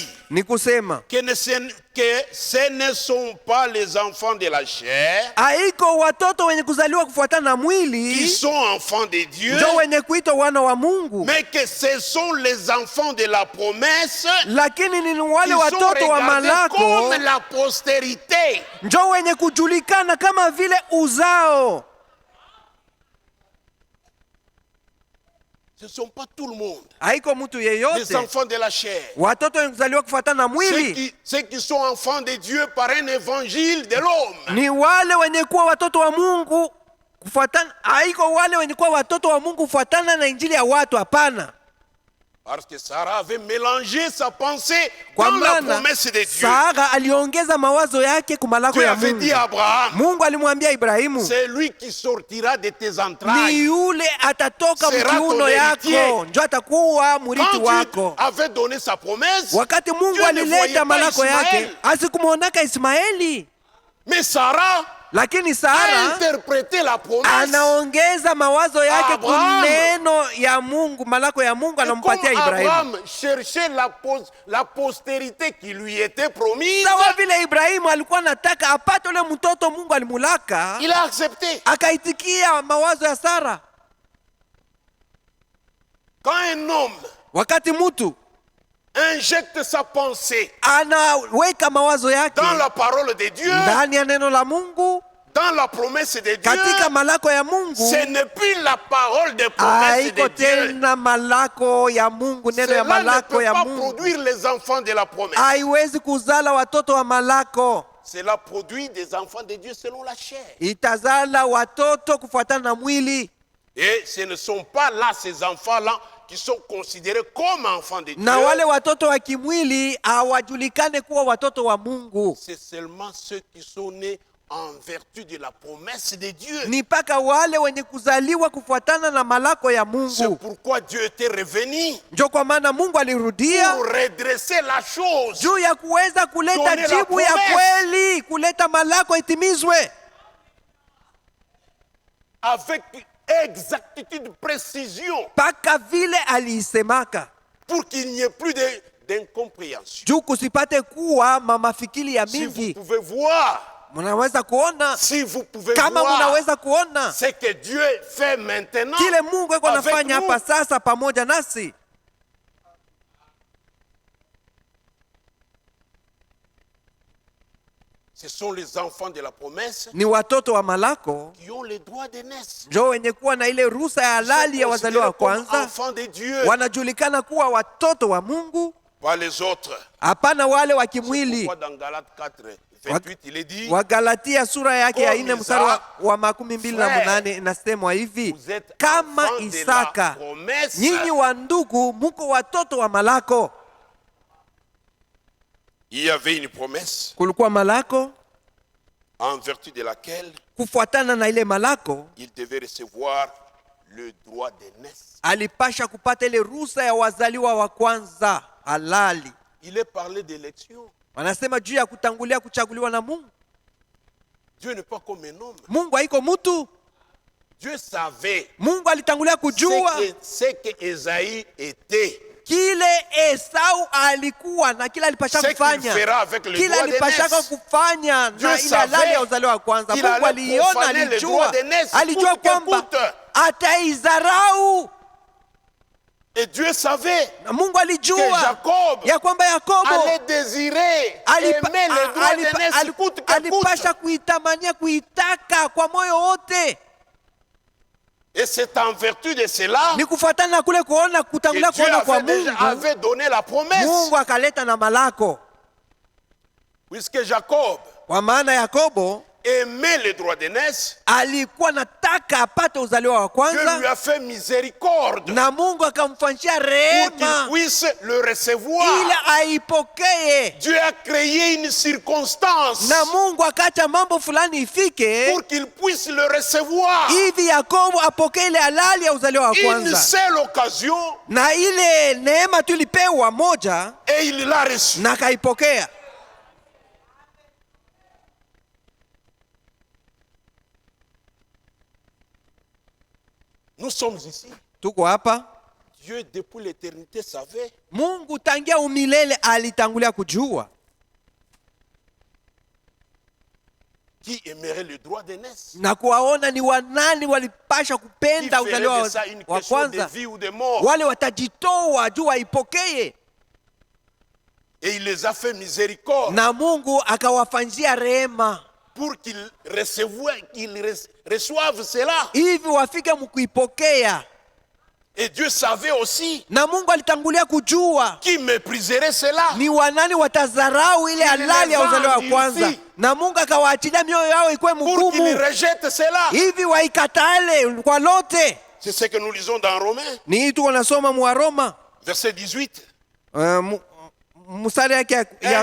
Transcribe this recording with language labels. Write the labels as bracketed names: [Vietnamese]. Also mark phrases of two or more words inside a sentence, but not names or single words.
[Swahili] Ni kusema [French] que ce ne sont pas les enfants de la chair [Swahili] haiko watoto wenye kuzaliwa kufuatana na [French] qui [Swahili] mwili [French] sont enfants de Dieu, [Swahili] ndio wenye kuitwa wana wa Mungu, [French] mais que ce sont les enfants de la promesse [Swahili] lakini ni wale [French] qui sont [Swahili] watoto wa [French] regardés [Swahili] malako [French] comme la postérité. [Swahili] ndio wenye kujulikana kama vile uzao. [French] Ce ne sont pas tout le monde. [Swahili] Haiko mtu [French] Les [Swahili] yeyote, [French] enfants de la chair. [Swahili] watoto wenye kuzaliwa kufuatana na mwili [French] Ceux qui sont enfants de Dieu par un évangile de l'homme. [Swahili] ni wale wenye kuwa watoto wa Mungu kufuatana. Haiko wale wenye kuwa watoto wa Mungu kufuatana na injili ya watu, hapana. [French] Parce que Sarah avait mélangé sa pensée [Swahili] Kwa [French] dans la [Swahili] maana [French] promesse de Dieu. [Swahili] Sara aliongeza mawazo yake kumalako [French] Dieu [Swahili] ya [French] avait [Swahili] Mungu. [French] dit à Abraham, [Swahili] Mungu alimwambia Ibrahimu, [French] c'est lui qui sortira de tes [Swahili] ni [French] entrailles. [Swahili] yule atatoka [French] Sera [Swahili] mkiuno [French] ton [Swahili] yako, [French] héritier. [Swahili] njo atakuwa murithi [French] Quand Dieu [Swahili] wako. [French] avait donné sa promesse, [Swahili] Wakati Mungu [French] Dieu ne voyait [Swahili] alileta [French] pas [Swahili] malako yake, [French] Ismaël. [Swahili] asikumwonaka Ismaeli, [French] Mais Sarah [Swahili] lakini [French] a [Swahili] Sara [French] interprété la promesse. [Swahili] anaongeza mawazo yake [French] Abraham. [Swahili] kuneno ya Mungu, malako ya Mungu [French] Et comme [Swahili] anampatia Ibrahimu. [French] Abraham cherchait la postérité qui lui était promise, [Swahili] Sawa vile Ibrahimu alikuwa anataka apate ule mtoto Mungu alimulaka, [French] il a accepté. [Swahili] akaitikia mawazo ya Sara. [French] Quand un homme [Swahili] Wakati mtu [French] injecte sa pensée [Swahili] anaweka mawazo yake [French] dans la parole de Dieu, [Swahili] ndani ya neno la Mungu, [French] dans la promesse de Dieu, [Swahili] katika malako ya Mungu, [French] ce n'est plus la parole des promesses [Swahili] haiko [French] de Dieu. [Swahili] tena malako ya Mungu, neno ya [French] Cela ne [Swahili] malako [French] peut [Swahili] ya [French] pas [Swahili] Mungu [French] produire les enfants de la promesse. [Swahili] haiwezi kuzala watoto wa malako, [French] Cela produit des enfants de Dieu selon la chair. [Swahili] itazala watoto kufuatana na mwili. [French] Et ce ne sont pas là ces enfants-là qui sont considérés comme enfants de Dieu. [Swahili] Na wale watoto wa kimwili hawajulikane kuwa watoto wa Mungu, [French] C'est seulement ceux qui sont nés en vertu de la promesse de Dieu. [Swahili] ni mpaka wale wenye kuzaliwa kufuatana na malako ya [French] C'est [Swahili] Mungu. [French] pourquoi Dieu était revenu [Swahili] Njo kwa maana Mungu alirudia [French] pour redresser la chose. [Swahili] juu ya kuweza kuleta [French] Donner la [Swahili] jibu ya [French] promesse. [Swahili] kweli, kuleta malako itimizwe [French] Avec exactitude, précision, [Swahili] mpaka vile aliisemaka, [French] pour qu'il n'y ait plus d'incompréhension. [Swahili] juu kusipate kuwa mamafikiri ya [French] Si vous [Swahili] mingi. [French] pouvez voir, [Swahili] Munaweza kuona, [French] si vous pouvez [Swahili] kama [French] voir [Swahili] munaweza kuona [French] ce que Dieu fait maintenant [Swahili] kile Mungu eko [French] avec [Swahili] nafanya [French] nous. [Swahili] hapa sasa pamoja nasi. [French] Ce sont les enfants de la promesse [Swahili] Ni watoto wa malako [French] qui ont le droit de naître. [Swahili] njo wenye kuwa na ile ruhusa ya halali ya wazaliwa wa [French] Considérés comme [Swahili] kwanza, [French] enfants de Dieu, [Swahili] wanajulikana kuwa watoto wa Mungu, [French] pas les autres. [Swahili] hapana wale wa kimwili. [French] Pourquoi dans Galates 4, 28, il est dit, [Swahili] Wagalatia sura yake ya [French] Comme [Swahili] 4 mstari [French] Isaac, [Swahili] wa 28 inasemwa hivi, [French] vous êtes [Swahili] kama [French] enfants de la [Swahili] Isaka [French] promesse. [Swahili] nyinyi wa ndugu muko watoto wa malako. [French] Il y avait une promesse [Swahili] Kulikuwa malako, [French] en vertu de laquelle [Swahili] kufuatana na ile malako [French] il devait recevoir le droit de naissance. [Swahili] alipasha kupata ile ruhusa ya wazaliwa wa kwanza halali. [French] Il est parlé d'élection. [Swahili] Wanasema juu ya kutangulia kuchaguliwa na Mungu. [French] Dieu n'est pas comme un homme. [Swahili] Mungu haiko mtu. [French] Dieu savait [Swahili] Mungu alitangulia kujua [French] ce que Esaïe était. [Swahili] kile Esau alikuwa na kile alipasha [French] Ce qu'il [Swahili] kufanya, [French] fera avec le [Swahili] kile [French] droit de [Swahili] alipashaka [French] naissance. [Swahili] kufanya [French] Dieu [Swahili] na ile [French] savait [Swahili] halali ya uzaliwa wa kwanza. [French] qu'il [Swahili] Mungu [French] allait [Swahili] aliona, [French] profaner le droit de naissance, [Swahili] alijua [French] coûte que [Swahili] kwamba [French] coûte. [Swahili] ataizarau. [French] Et Dieu savait [Swahili] Na Mungu [French] que [Swahili] alijua [French] Jacob [Swahili] ya kwamba Yakobo [French] allait désirer, aimer le droit de naissance, coûte que [Swahili] alipasha [French] coûte. [Swahili] kuitamania, kuitaka kwa moyo wote. [French] Et c'est en vertu de cela [Swahili] Ni kufuatana na kule kuona, [French] que [Swahili] kutangulia [French] Dieu [Swahili] kuona kwa Mungu, [French] avait donné la promesse. [Swahili] Mungu akaleta na malako. [French] Puisque Jacob [Swahili] Kwa maana Yakobo [French] aimait le droit de naissance, [Swahili] alikuwa nataka apate uzaliwa wa [French] Dieu [Swahili] kwanza, [French] lui a fait miséricorde [Swahili] na Mungu akamfanyia [French] pour qu'il [Swahili] rehema [French] puisse le recevoir. [Swahili] ili aipokee, [French] Dieu a créé une circonstance [Swahili] na Mungu akacha mambo fulani ifike [French] pour qu'il puisse le recevoir. [Swahili] hivi Yakobo apokee ile halali ya uzaliwa wa [French] Une [Swahili] kwanza. [French] seule occasion [Swahili] Na ile neema tulipewa moja [French] et il l'a reçu. [Swahili] na akaipokea. [French] Nous sommes ici. [Swahili] Tuko hapa, [French] Dieu depuis l'éternité savait [Swahili] Mungu tangia umilele alitangulia kujua [French] qui aimerait le droit de naissance. [Swahili] na kuwaona ni wanani walipasha [French] Qui [Swahili] kupenda [French] ferait [Swahili] uzaliwa [French] de ça une [Swahili] wa [French] question de [Swahili] kwanza, [French] vie ou de mort. [Swahili] wale watajitoa juu waipokee, [French] Et il les a fait miséricorde [Swahili] na Mungu akawafanyia rehema [French] pour qu'ils reçoivent cela. [Swahili] hivi wafike mkuipokea. [French] Et Dieu savait aussi [Swahili] Na Mungu alitangulia kujua [French] qui mépriserait cela. [Swahili] ni wanani watazarau ile halali ya uzaliwa wa kwanza, na Mungu akawaachilia mioyo yao ikuwe [French] Pour qu'ils [Swahili] mgumu [French] rejettent cela. [Swahili] hivi waikatale kwa lote. [French] C'est ce que nous lisons dans Romains [Swahili] Ni hii tuko nasoma mu Roma [French] Verset 18. [Swahili] Mstari yake ya